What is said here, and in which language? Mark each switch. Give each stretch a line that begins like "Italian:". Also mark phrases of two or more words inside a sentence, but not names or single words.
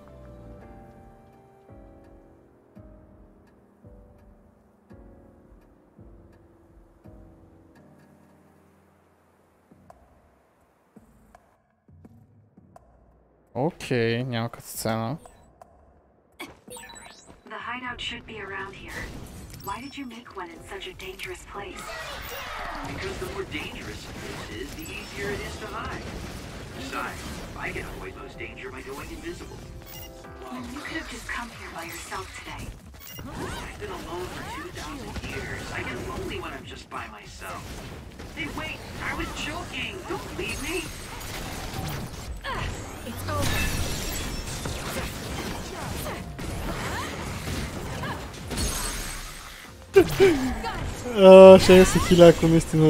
Bulgarian: Окей, няма като сцена.
English: The hideout should be around here. Why did you make one in such a dangerous place? Because the more dangerous a place is, the easier it is to hide. Besides, I can avoid most danger by going invisible. You could have just come here by yourself today. I've been alone for 2,000 years. I get lonely when I'm just by myself. Hey, wait! I was joking! Don't leave me! It's over.
Bulgarian: Ще се хиля, ако наистина...